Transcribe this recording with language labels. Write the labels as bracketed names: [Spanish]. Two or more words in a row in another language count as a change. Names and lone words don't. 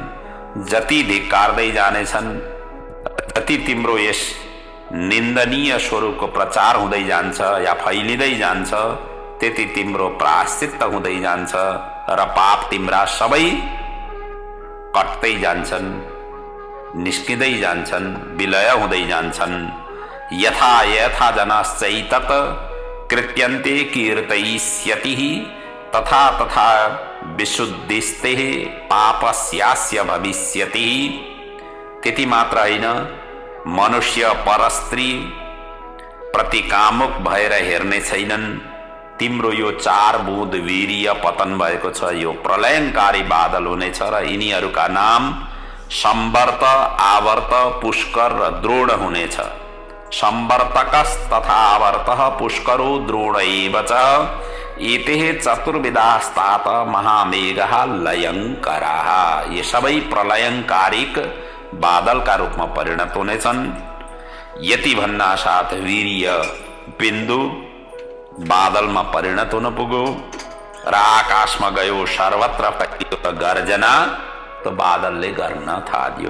[Nepali] जति धिक्कार्दै जानेछन्, जति तिम्रो यस निन्दनीय स्वरूपको प्रचार हुँदै जान्छ या फैलिँदै जान्छ, त्यति तिम्रो प्रायश्चित्त हुँदै जान्छ र पाप तिम्रा सबै कट्दै जान्छन्, निस्किँदै जान्छन्, विलय हुँदै जान्छन्। [Sanskrit] यथा यथा जनाश्चैतत् कृत्यन्ते कीर्तयिष्यतिः तथा तथा विशुद्धिस्ते पापस्यास्य भविष्यति। [Nepali] त्यति मात्र होइन, मनुष्य परस्त्री प्रतिकामुक भएर हेर्ने छैनन्। तिम्रो यो 4 बुँद वीर्य पतन भएको छ, यो प्रलयङ्कारी बादल हुनेछ र यिनीहरूका नाम सम्वर्त, आवर्त, पुष्कर र द्रोण हुनेछ। [Sanskrit] सम्वर्तकस् तथा आवर्तः पुष्करो द्रोण एव च एतेः चतुर्विधास्तात महामेघः लयङ्कराः। [Nepali] ये सबै प्रलयङ्कारिक बादलका रूपमा परिणत हुनेछन्। यति भन्ना साथ वीर्य बिन्दु बादलमा परिणत हुन पुग्यो र आकाशमा गयो, सर्वत्र फैलियो त गर्जना त बादलले गर्न थाल्यो।